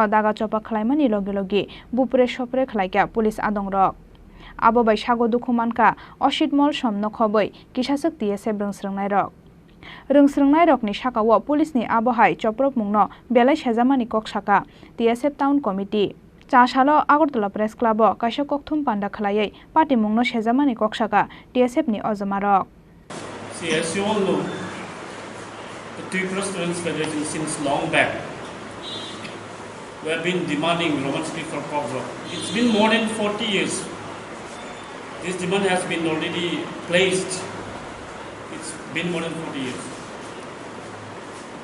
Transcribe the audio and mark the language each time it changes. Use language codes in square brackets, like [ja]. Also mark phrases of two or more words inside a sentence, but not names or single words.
[trp] दागा चपा खलायमानि लगे लगे बुप्रे सप्रे खलायका पुलिस आदं रक आबो बैसागो दुखुमानका असित मल समनो खबै किसासक टीएसएफ रोंस्रोंनाय रकनि साकाव पुलिसनि आबहाय चप्रक मुंगनो बेलाय सेजामानि कक साका टीएसएफ टाउन कमिटी चासालो आगरतला प्रेस क्लाब काशा ककथुम पान्डा खलायै पार्टी मुंगनो सेजामानि कक साका टीएसएफ नि अजमा रक [en] The Tripura Students Federation since long back we have been demanding Roman script for Coxrock. It's been more than 40 years. This demand has been already placed. It's been more than 40 years.